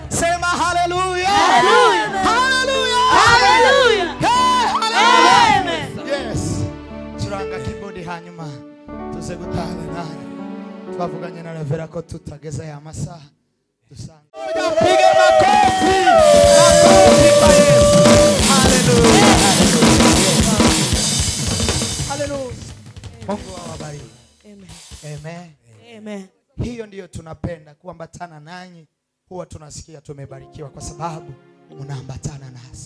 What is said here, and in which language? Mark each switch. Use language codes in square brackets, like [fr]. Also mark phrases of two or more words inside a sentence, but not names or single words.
[sw] Sema hallelujah. Hallelujah. Hallelujah. Hallelujah. Hey, amen. Yes. [rw] Churanga keyboard hanyuma tuze gutanga nani. Twavuganye na Revera ko tutageza ya masaha. Dusanga. [sw] Piga makofi. Makofi kwa Yesu. Hallelujah. Hallelujah. Mungu awabariki. Amen. Amen. Hiyo ndiyo tunapenda kuambatana nanyi. Huwa tunasikia tumebarikiwa kwa sababu mnaambatana nasi.